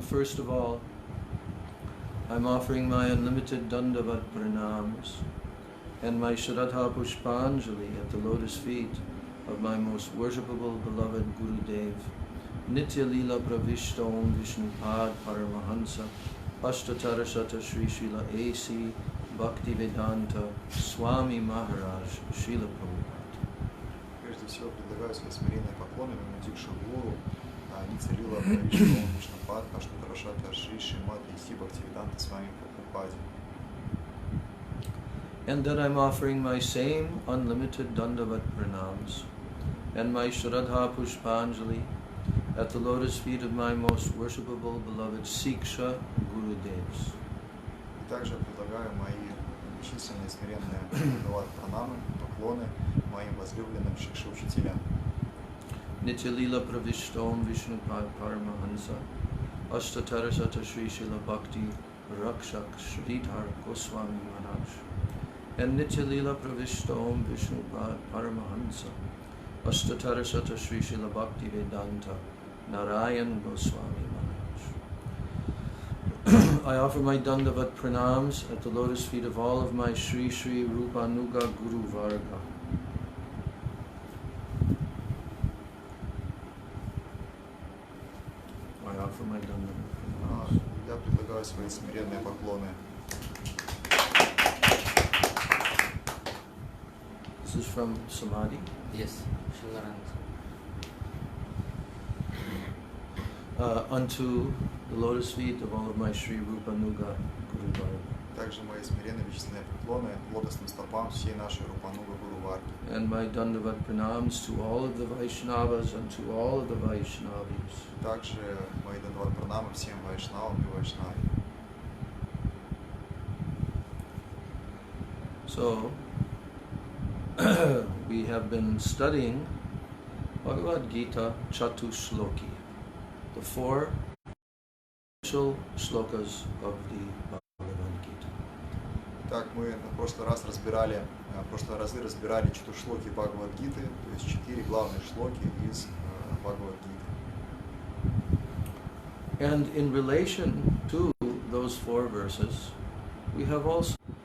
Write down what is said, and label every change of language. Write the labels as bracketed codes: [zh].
[en] First of all, I'm offering my unlimited Dandavat Pranams and my Shraddha Pushpanjali at the lotus feet of my most worshipable beloved Gurudev, Nitya Leela Pravishta Om Vishnupad Paramahansa Ashtatarashata Sri Srila A.C. Bhaktivedanta Swami Maharaj Srila Prabhupada. [ru] Прежде всего предлагаю свои смиренные поклоны Вимудикша Гуру, Нитя Лила Правишта Om Vishnupad Ashtatarashata Sri Srimad A.C. Bhaktivedanta Swami Prabhupada. [en] And then I'm offering my same unlimited Dandavat Pranams and my Shraddha Pushpanjali at the lotus feet of my most worshipable beloved Siksha Gurudevs, [ru] Также предлагаю мои бесчисленные смиренные пранамы, поклоны моим возлюбленным шикша-учителям. [sa] Nitya-lila pravishtom Vishnupad Paramahansa Ashtatarasata Sri Srila Bhakti Rakshak Sridhar Goswami Maharaj. [en] And Nitya-lila pravishtom Vishnupad Paramahansa Ashtatarasata Sri Srila Bhakti Vedanta Narayan Goswami Maharaj. I offer my Dandavat pranams at the lotus feet of all of my Sri Sri Rupanuga Guru Varga. I offer my Dandavat pranams. [ru] Я предлагаю свои смиренные поклоны. [en] This is from Samadhi. Yes, Shilaranga. Unto the lotus feet of all of my Sri Rupanuga Guru Varga. [ru] Также мои смиренные бесчисленные поклоны лотосным стопам всей нашей Рупануга Гуру Варги. [en] And my Dandavat pranams to all of the Vaishnavas and to all of the Vaishnavis. [ru] Также мои дандават пранамы всем вайшнавам и вайшнаве. [en] So, we have been studying Bhagavad-Gita Chatushloki, the four essential shlokas of the Bhagavad-Gita. [ru] Так, мы в прошлый разы разбирали чатушлоки Бхагавад-гиты, то есть 4 главные шлоки из Бхагавад-гиты. [en] And in relation to those four verses, we have also